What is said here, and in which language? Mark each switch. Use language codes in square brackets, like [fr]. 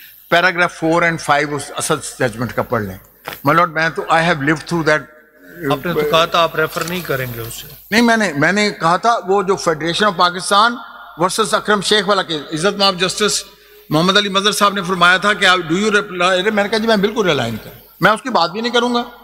[ur] Paragraph 4 and 5 اس Asad judgment کا پڑھ لیں. [en] My lord, [ur] میں تو [en] I have lived through that. [ur] آپ نے تو کہا تھا آپ ریفر نہیں کریں گے اسے. نہیں, میں نے کہا تھا وہ جو فیڈریشن آف پاکستان ورسز اکرم شیخ والا کیس, عزت مآب جسٹس محمد علی مظہر صاحب نے فرمایا تھا کہ ڈو یو ریپلائی. میں نے کہا جی میں بالکل ریلائن کروں, میں اس کی بات بھی نہیں کروں گا.